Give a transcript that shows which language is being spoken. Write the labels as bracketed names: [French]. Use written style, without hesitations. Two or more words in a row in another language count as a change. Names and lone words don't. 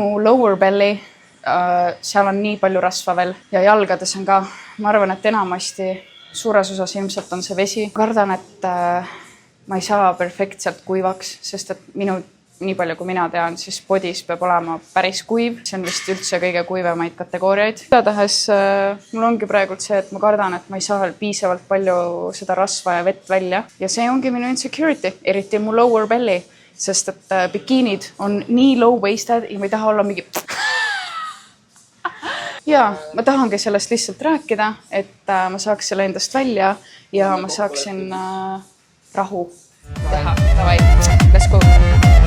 [English] Mu lower belly, [Estonian] seal on nii palju rasva veel ja jalgades on ka. Ma arvan, et enamasti suures osas ilmselt on see vesi. Kardan, et ma ei saa perfektselt kuivaks, sest et minu nii palju kui mina tean, siis bodys peab olema päris kuiv. See on vist üldse kõige kuivemaid kategooriaid. Igatahes mul ongi praegult see, et ma kardan, et ma ei saa piisavalt palju seda rasva ja vett välja. Ja see ongi minu insecurity, eriti mu [English] lower belly, [Estonian] sest et bikiinid on nii low-waisted ja ma ei taha olla mingi... Ja ma tahangi sellest lihtsalt rääkida, et ma saaks selle endast välja ja ma saaksin rahu teha. Davai, [English] let's go!